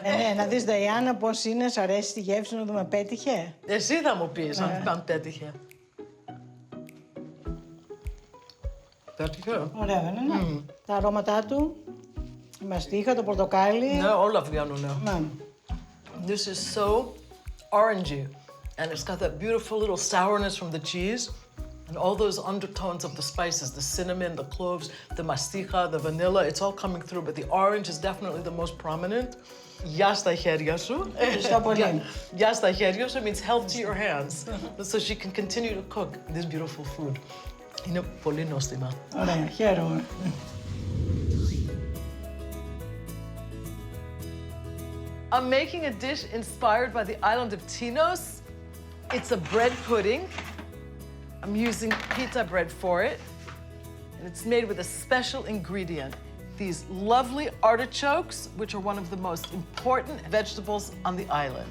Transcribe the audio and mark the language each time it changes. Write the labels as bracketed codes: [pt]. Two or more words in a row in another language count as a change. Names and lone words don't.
[el] Να δεις, Νταϊάννα, πώς είναι, σ' αρέσει τη γεύση, να δούμε, πέτυχε. Εσύ θα μου πεις αν πέτυχε. Πέτυχε. Ωραία, δεν είναι. Τα αρώματά του, η μαστίχα, το πορτοκάλι. Ναι, όλα βγαίνουν. Ναι. [en] This is so orangey, and it's got that beautiful little sourness from the cheese, and all those undertones of the spices, the cinnamon, the cloves, the masticha, the vanilla, it's all coming through, but the orange is definitely the most prominent. [el] Γεια στα χέρια σου. Ευχαριστώ πολύ. Γεια στα χέρια σου [en] means health to your hands, so she can continue to cook this beautiful food. [el] Είναι πολύ νόστιμα. Ωραία, χαίρομαι. [en] I'm making a dish inspired by the island of Tinos. It's a bread pudding. I'm using pita bread for it. And it's made with a special ingredient, these lovely artichokes, which are one of the most important vegetables on the island.